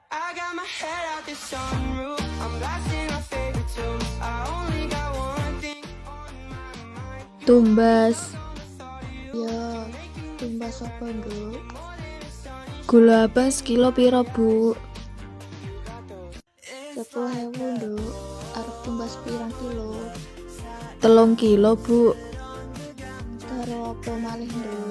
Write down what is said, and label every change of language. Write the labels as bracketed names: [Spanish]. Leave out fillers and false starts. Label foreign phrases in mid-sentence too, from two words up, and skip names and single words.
[English] I got my head out the sunroof. I'm blasting my favorite tunes. I only got one thing on my mind. [Javanese] Tumbas. Ya, tumbas apa, Bu? Gula abang sekilo piro, Bu? 10.000, Nduk. Arep tumbas pirang kilo? 3 kilo, Bu. Karo apa malih, Nduk?